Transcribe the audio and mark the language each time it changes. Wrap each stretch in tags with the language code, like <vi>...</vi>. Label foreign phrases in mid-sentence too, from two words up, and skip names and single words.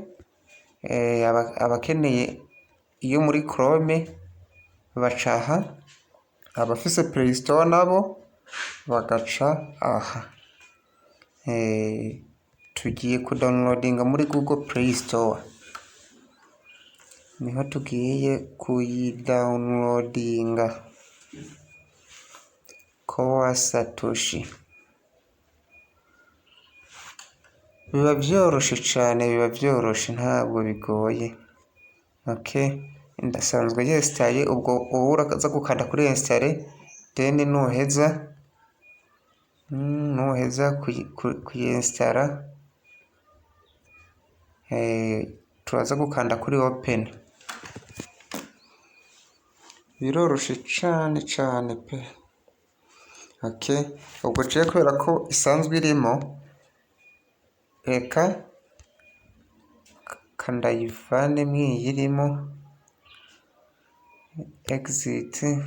<rn>Abakeneye iyo muri Chrome bacaha, abafise Play Store nabo bagaca aha. Tugiye kudownloadinga muri Google Play Store, niho tugiye kuyidownloadinga kwa Satoshi. Biba byoroshe cyane, biba byoroshe, ntabwo bigoye. Okay, ndasanzwe yestaye. Ubwo wowe uraza gukanda kuri install, then nuheza kuyinstalla, turaza gukanda kuri open. Biroroshe cyane pe. Okay, ubwo ciye kubera ko isanzwe irimo, reka kandayivane mwiyirimo, exit.</rn>